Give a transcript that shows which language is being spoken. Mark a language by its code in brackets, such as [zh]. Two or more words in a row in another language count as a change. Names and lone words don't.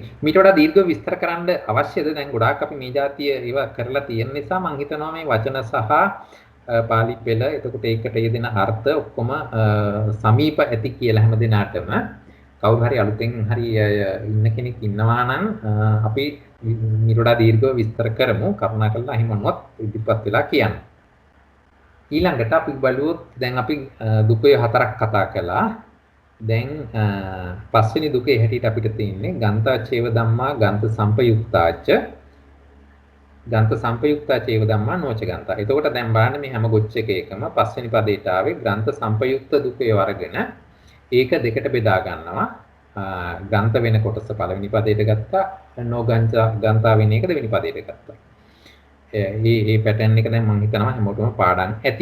[si] මීට වඩා දීර්ඝව විස්තර කරන්න අවශ්‍යද? දැන් ගොඩාක් අපි මේ જાතිය ඒවා කරලා තියෙන නිසා මම හිතනවා මේ වචන සහ පාලි පෙළ එතකොට ඒකට යෙදෙන අර්ථ ඔක්කොම සමීප ඇති කියලා හැම දිනාටම කවුරු හරි අලුතෙන් හරි ඉන්න කෙනෙක් ඉන්නවා නම් අපි නිරෝධ දීර්ඝව විස්තර කරමු කරුණාකරලා හිමනොත් ඉදිරිපත් වෙලා කියන්න. ඊළඟට අපි බලුවොත් දැන් අපි දුකේ හතරක් කතා කළා. දැන් පස්වෙනි දුකේ හැටියට අපිට තියෙන්නේ [pi] ගන්තාචේව ධම්මා ගන්ත සම්පයුක්තාච ගන්ත සම්පයුක්තා චේව ධම්මා නොච ගන්තා. [si] එතකොට දැන් බලන්න මේ හැම ගොච්ච එකකම පස්වෙනි පදයට ආවේ ග්‍රන්ථ සම්පයුක්ත දුකේ වර්ගන ඒක දෙකට බෙදා ගන්නවා. ග්‍රන්ථ වෙන කොටස පළවෙනි පදයට ගත්තා, ගන්තා වෙන එක දෙවෙනි පදයට ගත්තා. මේ පැටර්න් එක දැන් මම හිතනවා හැමෝටම පාඩම් ඇති.